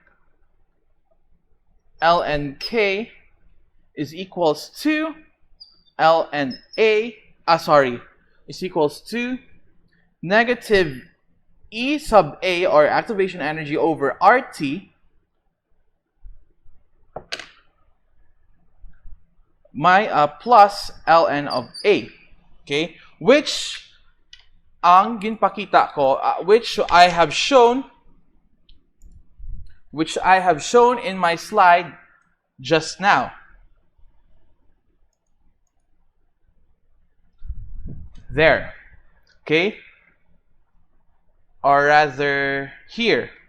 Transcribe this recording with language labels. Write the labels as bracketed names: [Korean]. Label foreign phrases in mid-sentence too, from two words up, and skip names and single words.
[English] ln k is equals to ln a, is equals to negative E sub A, or activation energy, over RT plus ln of A. [Hiligaynon] Okay? Which ang ginpakita ko, [English] which I have shown in my slide just now. There. Okay? Or rather, here.